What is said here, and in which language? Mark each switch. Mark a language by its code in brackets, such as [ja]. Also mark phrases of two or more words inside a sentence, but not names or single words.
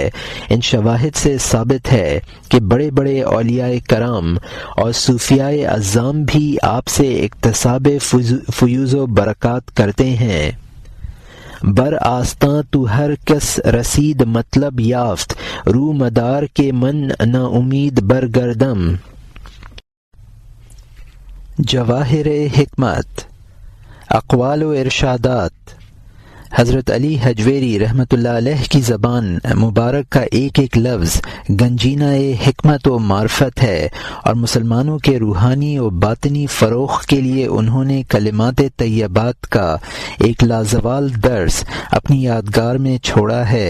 [ur] ان شواہد سے ثابت ہے کہ بڑے بڑے اولیاء کرام اور صوفیاء اعظام بھی آپ سے اکتساب فیوز و برکات کرتے ہیں۔ [fa] بر آستاں تو ہر کس رسید مطلب یافت، رو مدار کے من نا امید برگردم۔ [ur] جواہر حکمت، اقوال و ارشادات۔ حضرت علی حجویری رحمۃ اللہ علیہ کی زبان مبارک کا ایک ایک لفظ گنجینہ حکمت و معرفت ہے، اور مسلمانوں کے روحانی و باطنی فروغ کے لیے انہوں نے کلمات طیبات کا ایک لازوال درس اپنی یادگار میں چھوڑا ہے۔